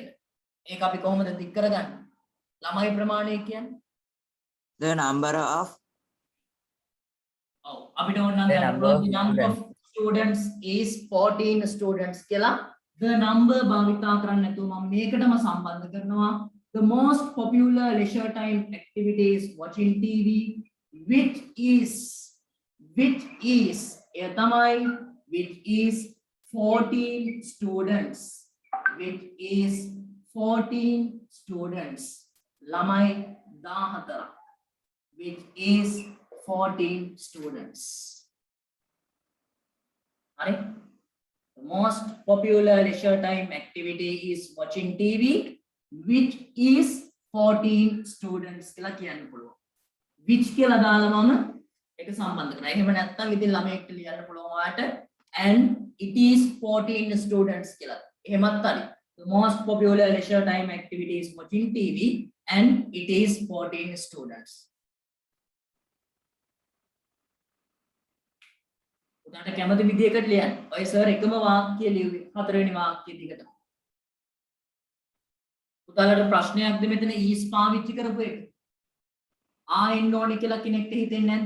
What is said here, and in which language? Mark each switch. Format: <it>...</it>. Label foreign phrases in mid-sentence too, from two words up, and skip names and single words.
<si>ඒක අපි කොහොමද දික් කරගන්නේ? ළමයි ප්‍රමාණය කියන්නේ</si> <en>The number of</en> <si>අපිට ඕන නම්</si> <en>number of students is 14 students</en> <si>කියලා</si> <en>the number</en> <si>භාවිතා කරන්න නැතුව මම මේකටම සම්බන්ධ කරනවා.</si> <en>The most popular leisure time activity is watching TV which is</en> <si>එය තමයි</si> <en>which is 14 students ළමයි 14 which is 14 students. Hare? The most popular leisure time activity is watching TV which is 14 students</en> <si>කියලා කියන්න පුළුවන්. which කියලා දාලා මම ඒක සම්බන්ධ කරනවා. එහෙම නැත්නම් ඉතින් ළමයෙක්ට ලියන්න පුළුවන් ඔයාලට</si> <en>and it is 14 students</en> <si>කියලා. එහෙමත් හරි.</si> <en>The most popular leisure time activity is watching TV and it is 14 students.</en> <si>උදාට කැමති විදියකට ලියන්න. ඔය සර් එකම වාක්‍ය ලියුවේ හතරවෙනි වාක්‍ය දිගට. උදාලට ප්‍රශ්නයක්ද මෙතන is පාවිච්චි කරපු එක? එන්න ඕනේ කියලා කෙනෙක්ට හිතෙන්නේ නැද්ද?</si>